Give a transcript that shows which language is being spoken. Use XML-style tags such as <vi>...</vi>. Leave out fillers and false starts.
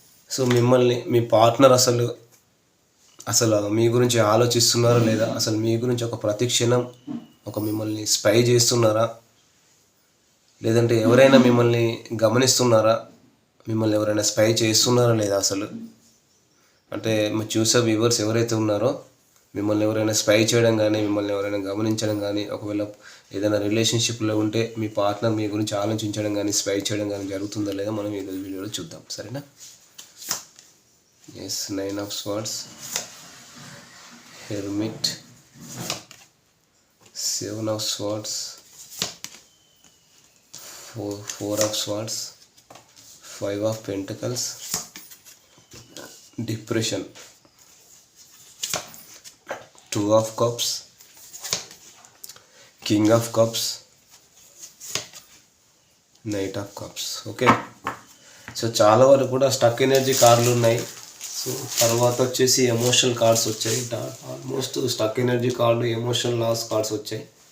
<te>So మిమ్మల్ని మీ partner అసలు మీ గురించి ఆలోచిస్తున్నారా లేదా, అసలు మీ గురించి ఒక ప్రతిక్షణం మిమ్మల్ని స్పై చేస్తున్నారా, లేదంటే ఎవరైనా మిమ్మల్ని గమనిస్తున్నారా, మిమ్మల్ని ఎవరైనా స్పై చేస్తున్నారా లేదా, అసలు అంటే మీ చూసే వ్యూవర్స్ ఎవరైతే ఉన్నారో మిమ్మల్ని ఎవరైనా స్పై చేయడం కానీ, మిమ్మల్ని ఎవరైనా గమనించడం కానీ, ఒకవేళ ఏదైనా రిలేషన్షిప్లో ఉంటే మీ పార్ట్నర్ మీ గురించి ఆలోచించడం కానీ, స్పై చేయడం కానీ జరుగుతుందా లేదా మనం ఈరోజు వీడియోలో చూద్దాం. సరేనా?</te> <en>Yes, 9 of Swords, Hermit, 7 of Swords, 4 of Swords, 5 of Pentacles, Depression, 2 of Cups, King of Cups, Knight of Cups.</en> <te>Okay, so చాలా వరకు కూడా స్టక్ ఎనర్జీ కార్డులు ఉన్నాయి. సో తర్వాత వచ్చేసి ఎమోషనల్ కార్డ్స్ వచ్చాయి. Almost stuck energy card, emotional loss cards వచ్చాయి.</te>